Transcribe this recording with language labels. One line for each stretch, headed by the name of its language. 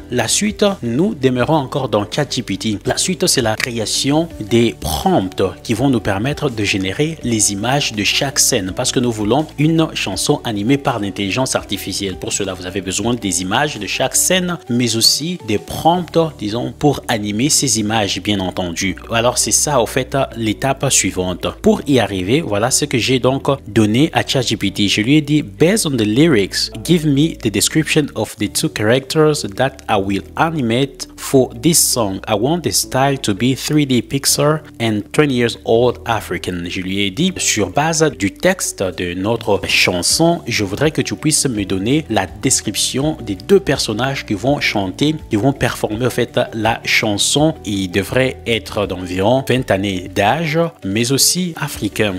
French: La suite, nous demeurons encore dans ChatGPT. La suite c'est la création des prompts qui vont nous permettre de générer les images de chaque scène parce que nous voulons une chanson animée par l'intelligence artificielle. Pour cela vous avez besoin des images de chaque scène mais aussi des prompts, disons, pour animer ces images bien entendu. Alors c'est ça au fait l'étape suivante. Pour y arriver, voilà ce que j'ai donc donné à ChatGPT. Je lui ai dit
English: based on the lyrics, give me the description of the 2 characters that I will animate for this song. I want the style to be 3D Pixar and 20 years old African.
French: Je lui ai dit sur base du texte de notre chanson, je voudrais que tu puisses me donner la description des 2 personnages qui vont chanter, qui vont performer en fait la chanson. Il devrait être d'environ 20 années d'âge, mais aussi africain.